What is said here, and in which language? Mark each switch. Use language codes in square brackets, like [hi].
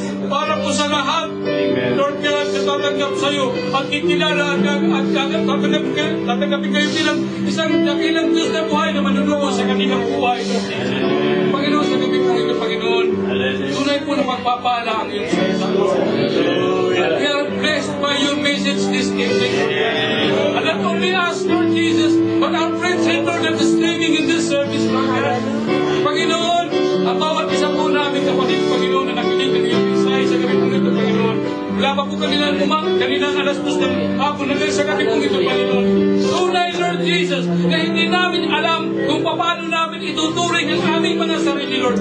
[tl] Para po sa lahat, Lord God, natatanggap sa iyo at kikilala at tatanggapin kayo bilang isang dakilang Diyos na buhay na manunubos sa kanilang buhay. Panginoon, sa gabi po ito, Panginoon, tunay po na magpapala ang iyong salita. [en] We are blessed by your message this evening. And not only us, Lord Jesus, but our friends and Lord that is living in this service, Lord God. [tl] Panginoon, ang bawat isa po namin kapatid, Panginoon, na nakinig ng iyong mensahe sa gabi po ito, Panginoon. Wala pa po kanina alas 2 ng hapon hanggang sa gabi po ito, Panginoon. Tunay, Lord Jesus, na hindi namin alam kung paano namin ituturing ang aming mga sarili, Lord.